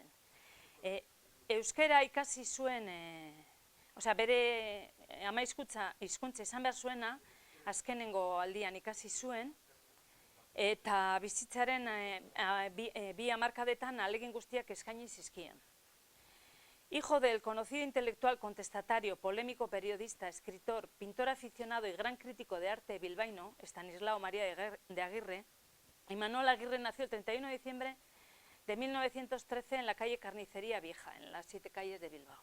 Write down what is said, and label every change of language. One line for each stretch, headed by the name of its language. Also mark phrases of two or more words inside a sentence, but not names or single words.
Basque: Euskara ikasi zuen, bere ama hizkuntza izan behar zuena, azkenengo aldian ikasi zuen, eta bizitzaren bi hamarkadetan ahalegin guztiak eskaini zizkien.
Spanish: Hijo del conocido intelectual contestatario, polémico periodista, escritor, pintor aficionado y gran crítico de arte bilbaíno, Estanislao María de Aguirre, Imanol Agirre nació el 31 de diciembre de 1913 en la calle Carnicería Vieja, en las 7 calles de Bilbao.